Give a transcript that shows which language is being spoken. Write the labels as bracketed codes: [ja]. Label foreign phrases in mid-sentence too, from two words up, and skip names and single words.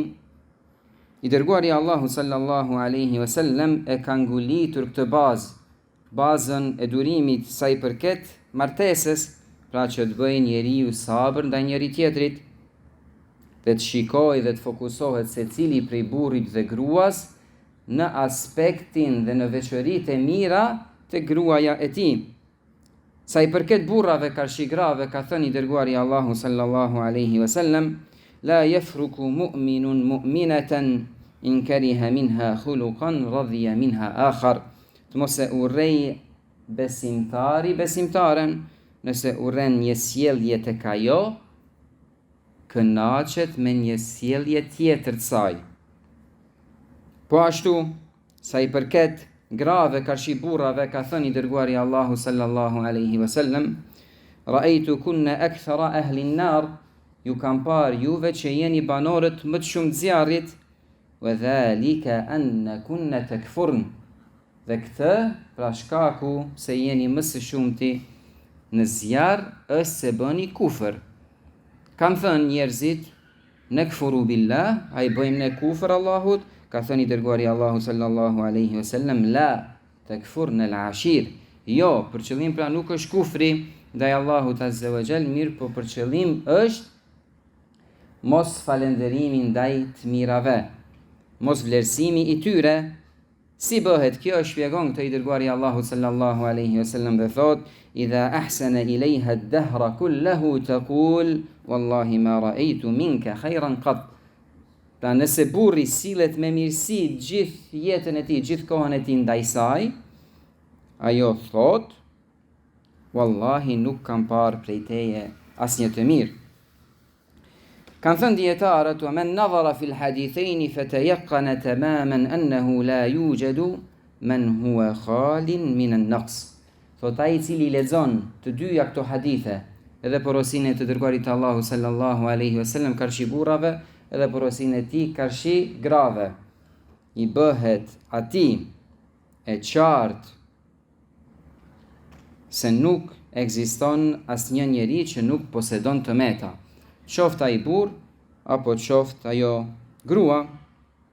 [sq] I dërguari Allahu [ar] صلى الله عليه وسلم [sq] e ka ngulitur këtë bazën e durimit sa i përket martesës, pra që të bëjë njeriu sabër ndaj njëri tjetrit, dhe të shikojë dhe të fokusohet secili prej burrit dhe gruas në aspektin dhe në veçoritë e mira të gruaja e tij. Sa i përket burrave karshi grave, ka thënë i dërguari Allahu [ar] صلى الله عليه وسلم لا يفرك مؤمن مؤمنة إن كره منها خلقا رضي منها آخر. [sq] Të mos e urrej besimtari besimtaren nëse urren një sjellje tek ajo, kënaqet me një sjellje tjetër të saj. Po ashtu, sa i përket grave karshi burrave, ka thënë i dërguari Allahu [ar] صلى الله عليه وسلم رأيتكن أكثر أهل النار, [sq] ju kam parë juve që jeni banorët më të shumë të zjarrit, [ar] وذلك أنكن تكفرن, [sq] dhe këtë pra shkaku se jeni më së shumti në zjarr është se bëni kufër. Kam thënë njerëzit: [ar] أنكفر بالله, [sq] a i bëjmë ne kufër Allahut? Ka thënë i dërguari Allahu [ar] صلى الله عليه وسلم لا تكفرن العشير. [sq] Jo, për qëllim pra nuk është kufri ndaj Allahut [ar] عز وجل, [sq] mirë po për qëllim është mos falënderimi ndaj të mirave, mos vlerësimi i tyre. Si bëhet kjo? Shpjegon këtë i dërguari Allahu [ar] صلى الله عليه وسلم [sq] dhe thot: [ar] إذا أحسن إليها الدهر كله تقول والله ما رأيت منك خيرا قط. [sq] Pra nëse burri sillet me mirësi gjithë jetën e tij, gjithë kohën e tij ndaj saj, ajo thot: wallahi nuk kam parë prej teje asnjë të mirë. Kanë thënë dietarët: [ar] ومن نظر في الحديثين فتيقن تماما أنه لا يوجد من هو خال من النقص. [sq] Thot ai i cili lexon të dyja këto hadithe, edhe porosinë të dërguarit të Allahu [ar] صلى الله عليه وسلم [sq] karshi burrave, edhe porosinë e tij karshi grave, i bëhet atij e qartë se nuk ekziston asnjë njeri që nuk posedon të meta, qoftë ai burr apo qoftë ajo grua.